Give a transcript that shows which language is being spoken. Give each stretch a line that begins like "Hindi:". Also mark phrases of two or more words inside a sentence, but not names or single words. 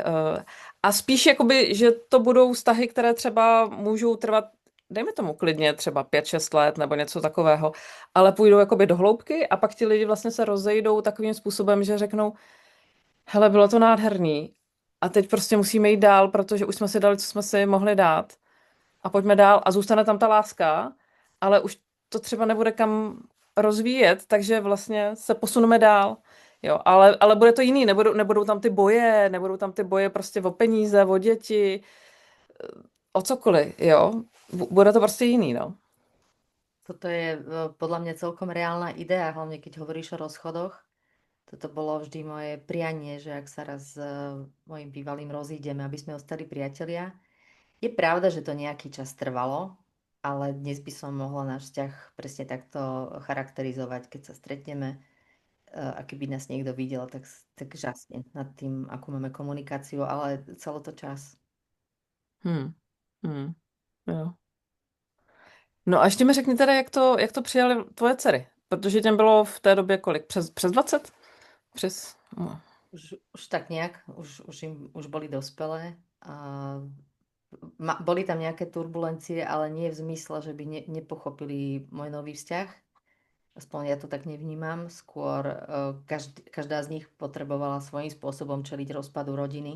Czech: A spíš jakoby, že to budou vztahy, které třeba můžou trvat, dejme tomu klidně třeba 5-6 let nebo něco takového, ale půjdou jakoby do hloubky a pak ti lidi vlastně se rozejdou takovým způsobem, že řeknou, hele, bylo to nádherný a teď prostě musíme jít dál, protože už jsme si dali, co jsme si mohli dát a pojďme dál a zůstane tam ta láska, ale už to třeba nebude kam rozvíjet, takže vlastně se posuneme dál. Jo, ale bude to jiný, nebudou tam ty boje, nebudou tam ty boje prostě o peníze, o děti, o cokoliv, jo. Bude to prostě jiný, no.
Slovak: Toto je podľa mňa celkom reálna idea, hlavne keď hovoríš o rozchodoch. Toto bolo vždy moje prianie, že ak sa raz s mojim bývalým rozídeme, aby sme ostali priatelia. Je pravda, že to nejaký čas trvalo, ale dnes by som mohla náš vzťah presne takto charakterizovať, keď sa stretneme a keby nás niekto videl, tak žasne nad tým, akú máme komunikáciu, ale celý to čas.
Czech: Hmm. Hmm. Jo. No a ještě mi řekni teda, jak to přijali tvoje dcery, protože těm bylo v té době kolik? Přes 20? Přes... No.
Slovak: Už tak nejak, už boli dospelé. A boli tam nejaké turbulencie, ale nie v zmysle, že by nepochopili môj nový vzťah. Aspoň ja to tak nevnímam. Skôr každá z nich potrebovala svojím spôsobom čeliť rozpadu rodiny,